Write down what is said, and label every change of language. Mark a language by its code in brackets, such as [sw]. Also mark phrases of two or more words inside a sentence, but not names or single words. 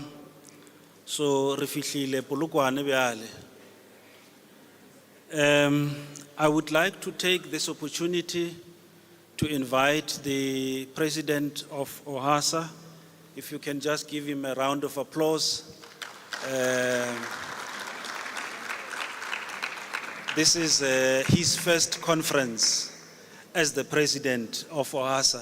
[en] So, [nso] refihlile Polokwane bjale. [en] I would like to take this opportunity to invite the President of OHASA. If you can just give him a round of applause. This is his first conference as the President of OHASA.